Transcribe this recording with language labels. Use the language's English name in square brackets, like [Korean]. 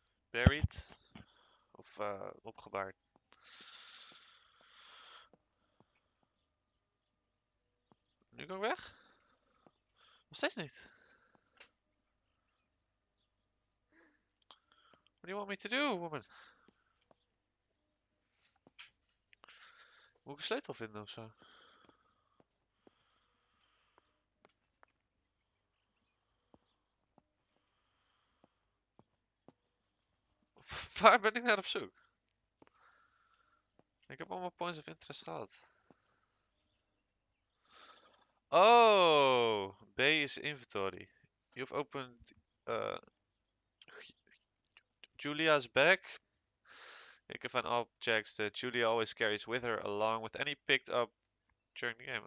[English] Buried. [Dutch] Of opgebaard. Nu kan ik weg? Nog steeds niet. [English] What do you want me to do, woman? [Dutch] Moet ik een sleutel vinden of zo? Waar ben ik naar op zoek? Ik heb allemaal points of interest gehad. [English] Oh, B is inventory. You've opened Julia's back. You can find objects that Julia always carries with her, along with any picked up during the game.